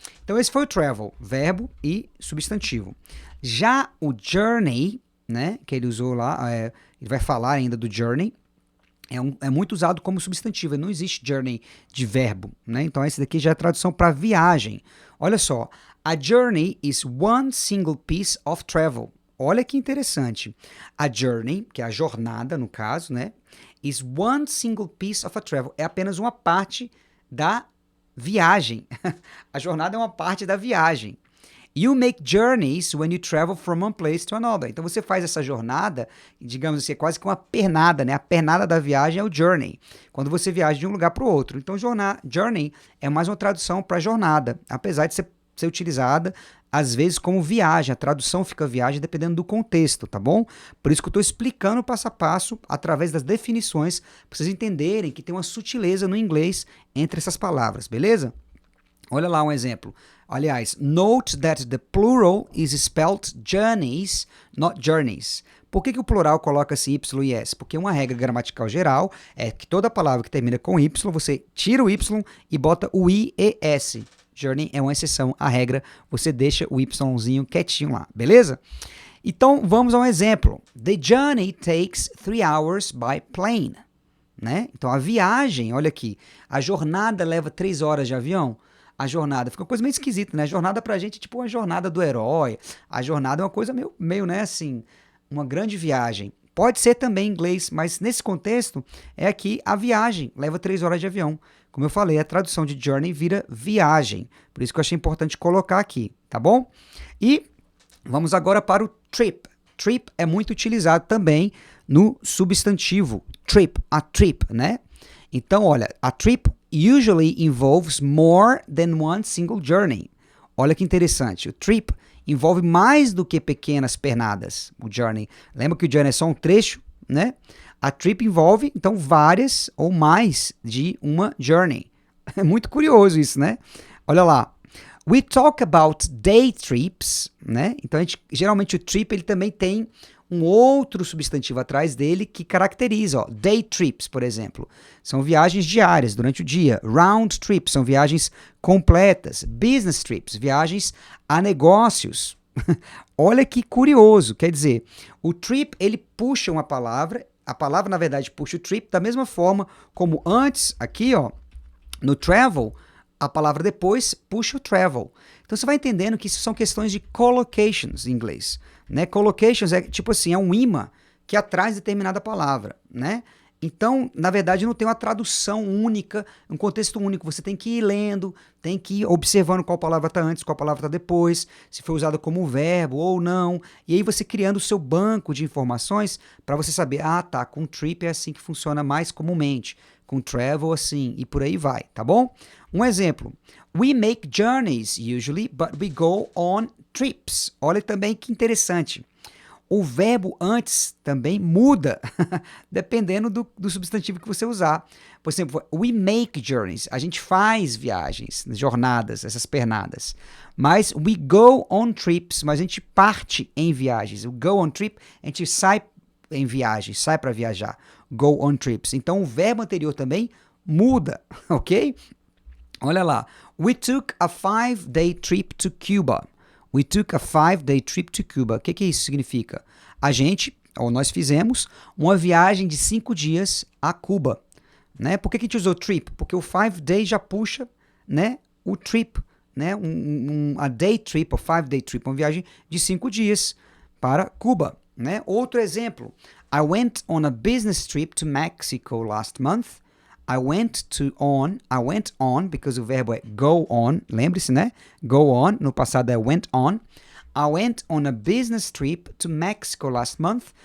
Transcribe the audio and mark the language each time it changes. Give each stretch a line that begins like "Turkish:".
Portuguese: Então esse foi o travel, verbo e substantivo. Já o journey, né, que ele usou lá, ele vai falar ainda do journey, é muito usado como substantivo, não existe journey de verbo, né? Então esse daqui já é tradução para viagem. Olha só,
English: a journey is one single piece of travel.
Portuguese: Olha que interessante. A journey, que é a jornada no caso, né,
English: is one single piece of a travel.
Portuguese: É apenas uma parte da viagem. A jornada é uma parte da viagem.
English: You make journeys when you travel from one place to another.
Portuguese: Então você faz essa jornada, digamos assim, é quase que uma pernada, né? A pernada da viagem é o journey, quando você viaja de um lugar para o outro. Então journey é mais uma tradução para jornada, apesar de ser utilizada às vezes como viagem. A tradução fica viagem dependendo do contexto, tá bom? Por isso que eu estou explicando passo a passo através das definições, para vocês entenderem que tem uma sutileza no inglês entre essas palavras, beleza? Olha lá um exemplo. Aliás,
English: note that the plural is spelled journeys, not journeys.
Portuguese: Por que o plural coloca-se Y e S? Porque uma regra gramatical geral é que toda palavra que termina com Y, você tira o Y e bota o I e S. Journey é uma exceção à regra, você deixa o Yzinho quietinho lá, beleza? Então, vamos a um exemplo.
English: The journey takes 3 hours by plane.
Portuguese: Né? Então, a viagem, olha aqui, a jornada leva 3 horas de avião. A jornada fica uma coisa meio esquisita, né? A jornada pra gente é tipo uma jornada do herói. A jornada é uma coisa meio, né, assim, uma grande viagem. Pode ser também em inglês, mas nesse contexto é aqui a viagem leva 3 horas de avião. Como eu falei, a tradução de journey vira viagem. Por isso que eu achei importante colocar aqui, tá bom? E vamos agora para o trip. Trip é muito utilizado também no substantivo trip, a trip, né? Então, olha,
English: a trip usually involves more than one single journey.
Portuguese: Olha que interessante, o trip envolve mais do que pequenas pernadas, o journey. Lembra que o journey é só um trecho, né? A trip envolve, então, várias ou mais de uma journey. É muito curioso isso, né? Olha lá.
English: We talk about day trips,
Portuguese: né? Então, geralmente o trip ele também tem um outro substantivo atrás dele que caracteriza, ó, day trips, por exemplo. São viagens diárias durante o dia. Round trips são viagens completas. Business trips, viagens a negócios. Olha que curioso, quer dizer, o trip ele puxa uma palavra, a palavra na verdade puxa o trip da mesma forma como antes, aqui ó, no travel, a palavra depois puxa o travel. Então você vai entendendo que isso são questões de collocations em inglês, né? Collocations é tipo assim, é um imã que atrai determinada palavra, né? Então, na verdade, não tem uma tradução única, um contexto único. Você tem que ir lendo, tem que ir observando qual palavra está antes, qual palavra está depois, se foi usada como verbo ou não. E aí você criando o seu banco de informações para você saber, tá, com trip é assim que funciona mais comumente, com travel assim, e por aí vai, tá bom? Um exemplo.
English: We make journeys usually, but we go on trips.
Portuguese: Olha também que interessante. O verbo antes também muda, dependendo do substantivo que você usar. Por exemplo,
English: we make journeys.
Portuguese: A gente faz viagens, jornadas, essas pernadas. Mas
English: we go on trips,
Portuguese: mas a gente parte em viagens. O go on trip, a gente sai em viagens, sai para viajar.
English: Go on trips.
Portuguese: Então, o verbo anterior também muda, ok? Olha lá.
English: We took a 5-day trip to Cuba. We took a 5-day trip to Cuba.
Portuguese: O que isso significa? A gente, ou nós fizemos, uma viagem de 5 dias a Cuba. Né? Por que a gente usou trip? Porque o 5-day já puxa, né, o trip. Né? A day trip, ou 5-day trip, uma viagem de 5 dias para Cuba. Né? Outro exemplo.
English: I went on a business trip to Mexico last month. I went on, because
Portuguese: o verbo é
English: go on,
Portuguese: lembre-se, né?
English: Go on,
Portuguese: no passado é
English: went on. I went on a business trip to Mexico last month.